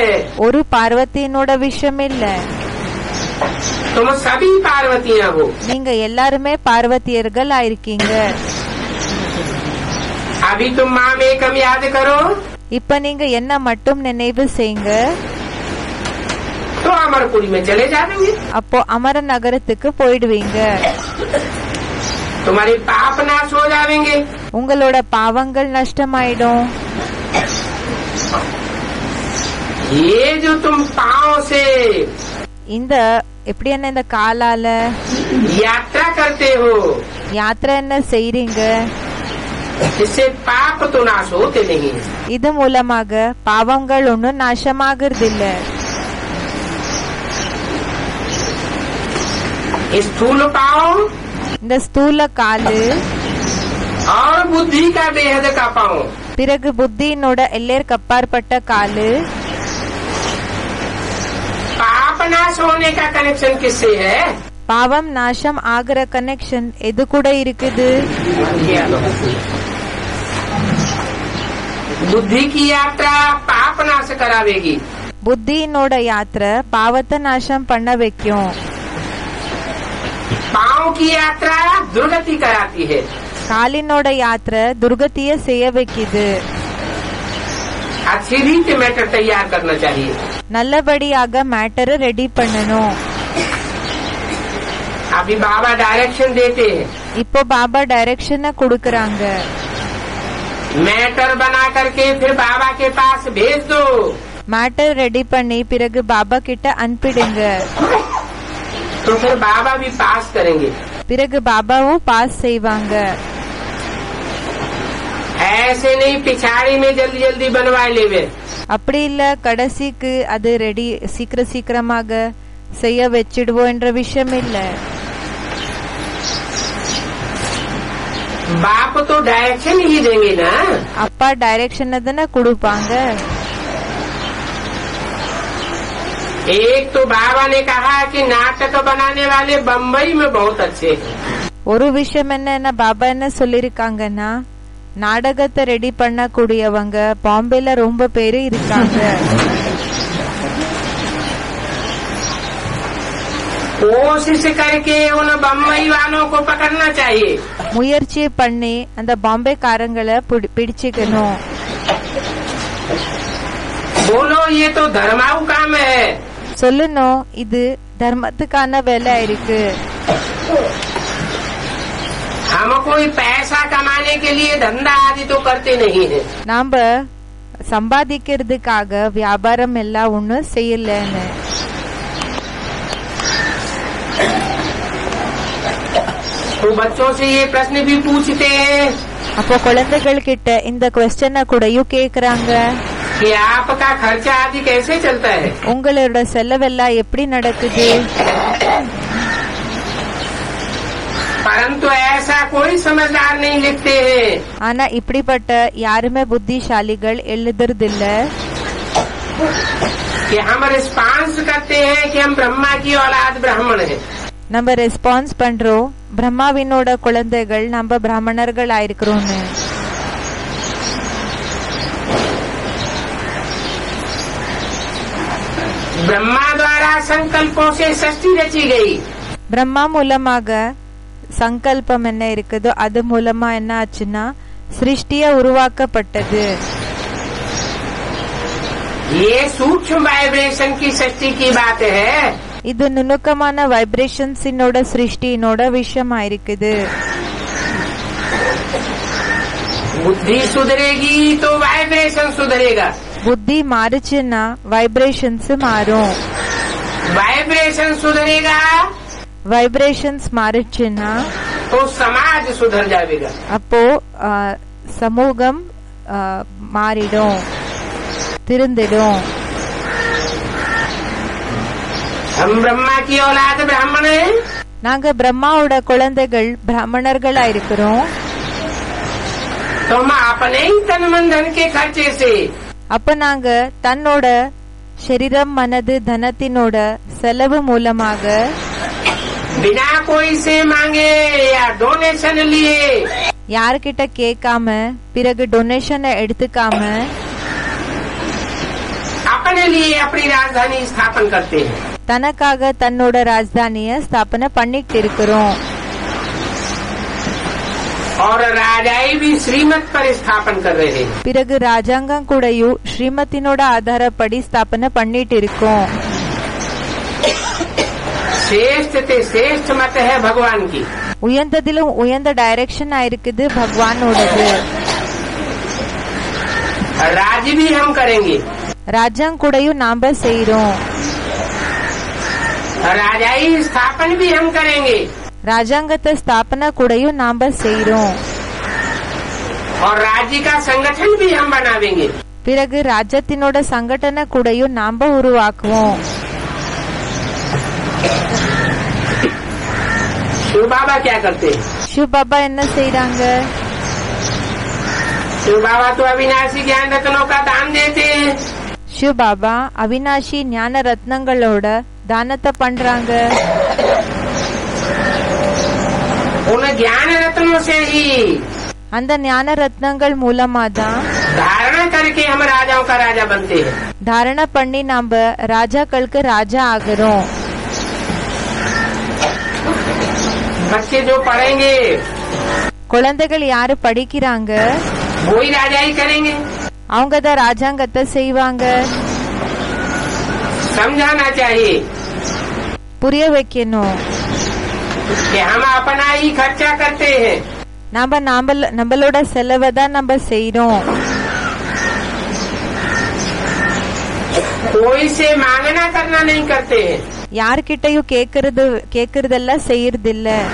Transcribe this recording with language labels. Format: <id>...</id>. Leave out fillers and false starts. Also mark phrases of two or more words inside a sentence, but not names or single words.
<ta>ஒரு பார்வதியினோட விஷயம் இல்ல,</ta> <hi>तुम सभी पार्वतियां हो.</hi> <ta>நீங்க எல்லாருமே பார்வதியர்கள் ஆயிருக்கீங்க.</ta> <hi>अभी तुम माम एकम याद करो,</hi> <ta>இப்ப நீங்க என்ன மட்டும் நினைவு செய்யுங்க.</ta> <hi>तो अमरपुरी में चले जाएंगे.</hi> <ta>அப்போ அமர நகரத்துக்கு போயிடுவீங்க.</ta> <hi>तुम्हारे पाप नाश हो जाएंगे.</hi> <ta>உங்களோட பாவங்கள் நஷ்டமாயிடும்.</ta> <hi>ये जो तुम पाँव से</hi> <ta>இந்த எப்படி என்ன இந்த காலால</ta> <hi>यात्रा करते हो,</hi> <ta>யாத்திரை என்ன செய்றீங்க,</ta> <hi>इससे पाप तो नाश होते नहीं.</hi> <ta>இது மூலமாக பாவங்கள் ஒன்னும் நாசமாகிறது இல்ல.</ta> <hi>स्थूल पाँव</hi> <ta>இந்த ஸ்தூல காலு,</ta> <hi>और बुद्धि का बेहद का पाँव,</hi> <ta>பிறகு புத்தியினோட எல்லையருக்கு அப்பாற்பட்ட காலு.</ta> <hi>पाप नाश होने का कनेक्शन किससे है?</hi> <ta>பாவம் நாசம் ஆகிற கனெக்ஷன் எது கூட இருக்குது?</ta> <hi>बुद्धि की यात्रा पाप नाश करावेगी.</hi> <ta>புத்தியினோட யாத்திரை பாவத்தை நாசம் பண்ண வைக்கும்.</ta> <hi>पाँव की यात्रा दुर्गति कराती है.</hi> <ta>காலினோட யாத்திரை துர்கதிய செய்ய வைக்குது.</ta> <hi>अच्छी रीति मैटर तैयार करना चाहिए.</hi> <ta>நல்லபடியாக மேட்டரை ரெடி பண்ணணும்.</ta> <hi>अभी बाबा डायरेक्शन देते हैं.</hi> <ta>இப்போ பாபா டைரக்ஷனை கொடுக்கறாங்க.</ta> <hi>मैटर बना करके फिर बाबा के पास भेज दो.</hi> <ta>மேட்டர் ரெடி பண்ணி பிறகு பாபா கிட்ட அனுப்பிடுங்க.</ta> <hi>तो फिर बाबा भी पास करेंगे.</hi> <ta>பிறகு பாபாவும் பாஸ் செய்வாங்க.</ta> <hi>ऐसे नहीं पिछाड़ी में जल्दी जल्दी बनवाए लेवे.</hi> <ta>அப்படி இல்ல கடைசிக்கு அது ரெடி சீக்கிரமாக செய்ய வச்சிடுவோம் என்ற விஷயம் இல்ல.</ta> <hi>बाप तो डायरेक्शन ही देंगे ना.</hi> <ta>அப்பா டைரக்ஷன் தானே கொடுப்பாங்க.</ta> <hi>एक तो बाबा ने कहा कि नाटक बनाने वाले बम्बई में बहुत अच्छे हैं.</hi> <ta>ஒரு விஷயம் என்ன பாபா என்ன சொல்லிருக்காங்கன்னா, நாடகத்தை ரெடி பண்ண கூடியவங்க பாம்பேல ரொம்ப பேரு இருக்காங்க.</ta> <hi>कोशिश करके उन बम्बई वालों को पकड़ना चाहिए.</hi> <ta>முயற்சி பண்ணி அந்த பாம்பேக்காரங்களை பிடிச்சுக்கணும்.</ta> <hi>बोलो ये तो धर्माऊ काम है.</hi> <ta>சொல்லணும் இது தர்மத்துக்கான வேலை இருக்கு.</ta> <hi>हम कोई पैसा कमाने के लिए धंधा आदि तो करते नहीं है.</hi> <ta>நாம சம்பாதிக்கிறதுக்காக வியாபாரம் எல்லாம் ஒண்ணு செய்யலன்னு.</ta> <hi>तो बच्चों से ये प्रश्न भी पूछते हैं</hi> <ta>அப்போ குழந்தைகள் கிட்ட இந்த क्वेश्चन கூடயும் கேக்குறாங்க,</ta> <hi>कि आपका खर्चा आदि कैसे चलता है.</hi> <ta>உங்களோட செலவெல்லாம் எப்படி நடக்குது?</ta> <hi>परंतु ऐसा कोई समझदार नहीं लिखते हैं.</hi> <ta>ஆனா இப்படிப்பட்ட யாருமே புத்திசாலிகள் எழுதுறதில்ல.</ta> <hi>कि हम रिस्पांस करते हैं कि हम ब्रह्मा की औलाद ब्राह्मण हैं.</hi> <ta>நம்ம ரெஸ்பான்ஸ் பண்றோம், பிரம்மாவினோட குழந்தைகள் நம்ம பிராமணர்கள் ஆயிருக்கிறோம்னு.</ta> <hi>ब्रह्मा द्वारा संकल्पों से सृष्टि रची गई.</hi> <ta>பிரம்மா மூலமாக சங்கல்பம் என்ன இருக்குதோ அது மூலமா என்ன ஆச்சுன்னா சிருஷ்டிய உருவாக்கப்பட்டது.</ta> <hi>ये सूक्ष्म वाइब्रेशन की सृष्टि की बात है.</hi> <ta>இது நுணுக்கமான வைப்ரேஷன்ஸினோட சிருஷ்டியினோட விஷயமா இருக்குது.</ta> <hi>बुद्धि सुधरेगी तो वाइब्रेशन सुधरेगा.</hi> <ta>புத்தி மாறுச்சுன்னா வைப்ரேஷன்ஸ் மாறும்.</ta> <hi>वाइब्रेशन सुधरेगा</hi> <ta>வைப்ரேஷன்ஸ் மாறுச்சுன்னா</ta> <hi>तो समाज सुधर जाएगा.</hi> <ta>அப்போ சமூகம் மாறிடும், திருந்திடும்.</ta> <hi>हम ब्रह्मा की औलाद ब्राह्मण हैं.</hi> <ta>நாங்க பிரம்மாவோட குழந்தைகள் பிராமணர்களா இருக்கிறோம்.</ta> <hi>तो हम अपने ही तन मन धन के खर्चे से</hi> <ta>அப்ப நாங்க தன்னோட சரீரம் மனது தனத்தினோட செலவு மூலமாக</ta> <hi>बिना कोई से मांगे या डोनेशन लिए</hi> <ta>யார்கிட்ட கேட்காம பிறகு டொனேஷனை எடுத்துக்காம</ta> <hi>अपने लिए अपनी राजधानी स्थापन करते हैं.</hi> <ta>தனக்காக தன்னோட ராஜதானிய ஸ்தாபனை பண்ணிட்டு இருக்கிறோம்.</ta> <hi>और राजाई भी श्रीमत पर स्थापन कर रहे हैं.</hi> <ta>பிறகு ராஜாங்கம் கூடயும் ஸ்ரீமத்தினோட ஆதாரப்படி ஸ்தாபனை பண்ணிட்டு இருக்கோம்.</ta> <hi>श्रेष्ठ ते श्रेष्ठ मत है भगवान की.</hi> <ta>உயர்ந்ததிலும் உயர்ந்த டைரக்ஷன் ஆயிருக்குது பகவானோடது.</ta> <hi>राज्य भी हम करेंगे.</hi> <ta>ராஜாங்க கூடயும் நாம செய்யறோம்.</ta> <hi>राजाई स्थापन भी हम करेंगे.</hi> <ta>ராஜாங்கத்தை ஸ்தாபனை கூடயும் நாம செய்யறோம்.</ta> <hi>और राज्य का संगठन भी हम बनावेंगे.</hi> <ta>பிறகு ராஜ்யத்தினோட சங்கடனை கூடயும் நாம உருவாக்குவோம்.</ta> <hi>शिव बाबा क्या करते हैं?</hi> <ta>शिव बाबा என்ன செய்யறாங்க?</ta> <hi>शिव बाबा तो अविनाशी ज्ञान रत्नों का दान देते हैं.</hi> <ta>शिव बाबा அவினாஷி ஞான ரத்னங்களோட தானத்தை பண்றாங்க.</ta> <hi>उन ज्ञान रत्नों से ही</hi> <ta>அந்த ஞான ரத்னங்கள் மூலமா தான்</ta> <hi>धारणा करके हम राजाओं का राजा बनते हैं.</hi> <ta>தாரணை பண்ணி நாம ராஜாக்களுக்கு ராஜா ஆகிறோம்.</ta> <hi>बच्चे जो पढ़ेंगे</hi> <ta>குழந்தைகள் யாரு படிக்கிறாங்க</ta> <hi>वही राजा ही करेंगे.</hi> <ta>அவங்க தான் ராஜாங்கத்தை செய்வாங்க.</ta> <hi>समझाना चाहिए</hi> <ta>புரிய வைக்கணும்.</ta> <hi>कि हम अपना ही खर्चा करते हैं.</hi> <ta>நாம நம்மளோட செலவை தான் நம்ம செய்யறோம்.</ta> <hi>कोई से मांगना करना नहीं करते हैं.</hi> <ta>யார்கிட்டயும் கேக்குறதெல்லாம் செய்யறது இல்ல.</ta>